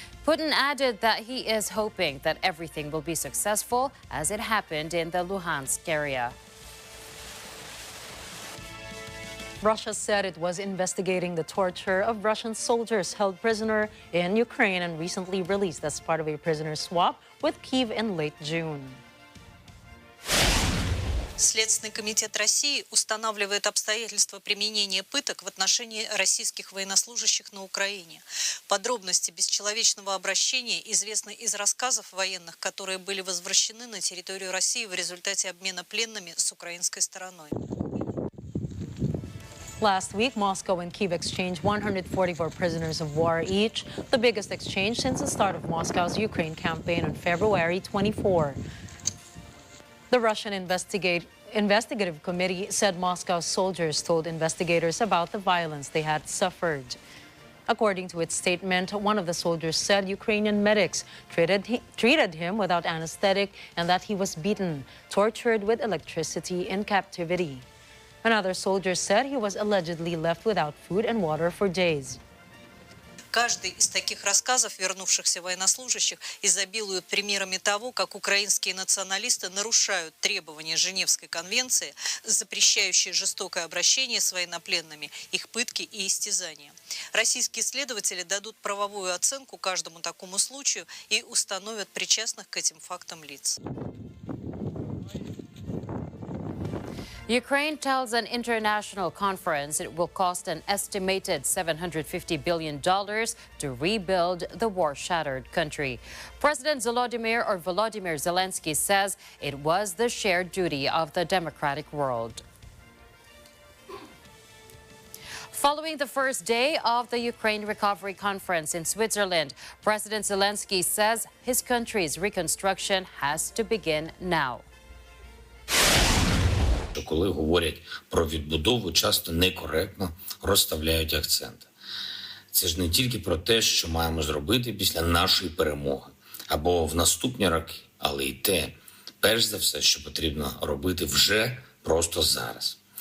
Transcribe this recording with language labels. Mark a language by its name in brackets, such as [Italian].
[English] Putin added that he is hoping that everything will be successful as it happened in the Luhansk area. Russia said it was investigating the torture of Russian soldiers held prisoner in Ukraine and recently released as part of a prisoner swap with Kyiv in late June. [Russian] Следственный комитет России устанавливает обстоятельства применения пыток в отношении российских военнослужащих на Украине. Подробности бесчеловечного обращения известны из рассказов военных, которые были возвращены на территорию России в результате обмена пленными с украинской стороной. [English] Last week, Moscow and Kyiv exchanged 144 prisoners of war each, the biggest exchange since the start of Moscow's Ukraine campaign on February 24. The Russian investigative committee said Moscow's soldiers told investigators about the violence they had suffered. According to its statement, one of the soldiers said Ukrainian medics treated him without anesthetic and that he was beaten, tortured with electricity in captivity. Another soldier said he was allegedly left without food and water for days. [Russian] Каждый из таких рассказов вернувшихся военнослужащих изобилует примерами того, как украинские националисты нарушают требования Женевской конвенции, запрещающие жестокое обращение с военнопленными, их пытки и истязания. Российские следователи дадут правовую оценку каждому такому случаю и установят причастных к этим фактам лиц. [English] Ukraine tells an international conference it will cost an estimated $750 billion to rebuild the war-shattered country. President Volodymyr Zelensky says it was the shared duty of the democratic world. Following the first day of the Ukraine Recovery Conference in Switzerland, President Zelensky says his country's reconstruction has to begin now. [Ukrainian] Коли говорять про відбудову, часто некоректно розставляють акценти. Це ж не тільки про те, що маємо зробити після нашої перемоги або в наступні роки, але й те, перш за все, що потрібно робити вже просто зараз.